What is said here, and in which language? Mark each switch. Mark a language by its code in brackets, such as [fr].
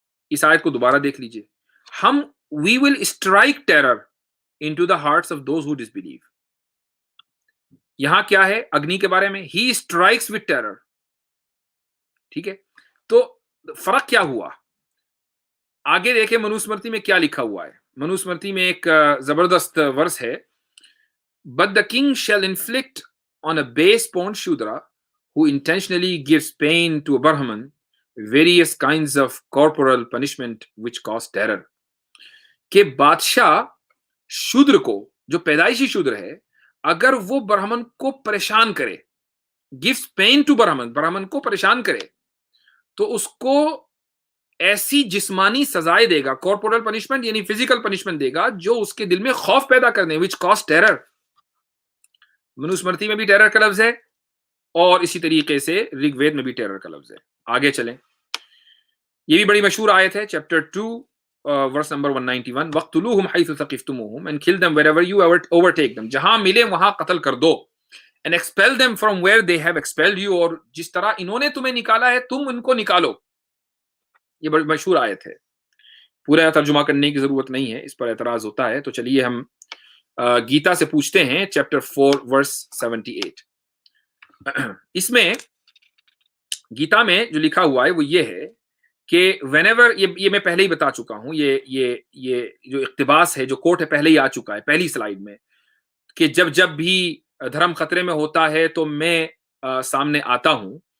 [ur] اس آیت کو دوبارہ دیکھ لیجئے. [en] ہم we will strike terror into the hearts of those who disbelieve. [ur] یہاں کیا ہے اگنی کے بارے میں؟ [en] He strikes with terror. [ur] ٹھیک ہے، تو فرق کیا ہوا؟ آگے دیکھیں منوسمرتی میں کیا لکھا ہوا ہے. منوسمرتی میں ایک زبردست ورس ہے. [en] But the king shall inflict on a base-born Shudra who intentionally gives pain to a Brahman various kinds of corporal punishment which cause terror. [ur] کہ بادشاہ شودر کو، جو پیدائشی شودر ہے، اگر وہ برہمن کو پریشان کرے، [en] gives pain to [ur] برہمن کو پریشان کرے، تو اس کو ایسی جسمانی سزائیں دے گا، کارپورل پنشمنٹ یعنی فزیکل پنشمنٹ دے گا جو اس کے دل میں خوف پیدا کر دیں، [en] which cause terror. [ur] منوسمرتی میں بھی ٹیرر کا لفظ ہے اور اسی طریقے سے رگ وید میں بھی ٹیرر کا لفظ ہے. آگے چلیں، یہ بھی بڑی مشہور آیت ہے، chapter 2 verse number 191 [ar] وَاقْتُلُوهُمْ حَيْثُ ثَقِفْتُمُوهُمْ [en] and kill them wherever you overtake them. [ur] جہاں ملے وہاں قتل کر دو. [en] and expel them from where they have expelled you. [ur] اور جس طرح انہوں نے تمہیں نکالا ہے تم ان کو نکالو. یہ بڑی مشہور آیت ہے، پورا ترجمہ کرنے کی ضرورت نہیں ہے، اس پر اعتراض ہوتا ہے. تو چلیے ہم گیتا سے پوچھتے ہیں، چیپٹر 4 ورس 78. اس میں گیتا میں جو لکھا ہوا ہے وہ یہ ہے کہ whenever، یہ میں پہلے ہی بتا چکا ہوں، یہ جو اقتباس ہے، جو کوٹ ہے، پہلے ہی آ چکا ہے پہلی سلائیڈ میں، کہ جب بھی دھرم خطرے میں ہوتا ہے تو میں سامنے آتا ہوں.